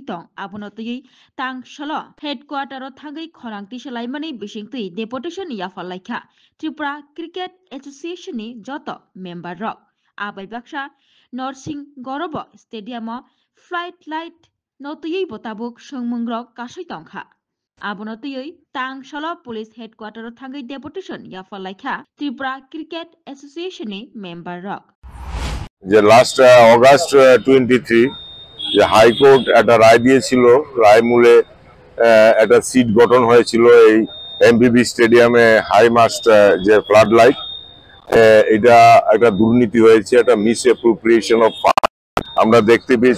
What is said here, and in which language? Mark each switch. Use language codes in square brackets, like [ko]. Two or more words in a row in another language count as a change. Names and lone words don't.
[trp] दं आबनो तयै तां शलो हेडक्वार्टारो थांगै खरांति सलायमानै बिसिंतै डेपुटेशन याफालायखा त्रिपुरा क्रिकेट एसोसिएशन नि जत मेम्बार रक आबाय बाक्सा नरसिंह गरब स्टेडियाम [en] flight light [trp] नतयै बताबुक संमुंग्रक कासै दंखा आबनतयै तां शलो [en] police headquarter [trp] थांगै डेपुटेशन याफालायखा त्रिपुरा क्रिकेट एसोसिएशन नि मेम्बार रक [bn] যে [en] last August [bn] 23 যে হাইকোর্ট একটা রায় দিয়েছিল, রায় মূলে একটা সিট গঠন হয়েছিল এই এমবিবি স্টেডিয়ামে [en] high mast [bn] যে [en] flood light, [bn] এটা একটা দুর্নীতি হয়েছে, একটা [en] misappropriation of fund [bn] আমরা দেখতে পেয়েছি।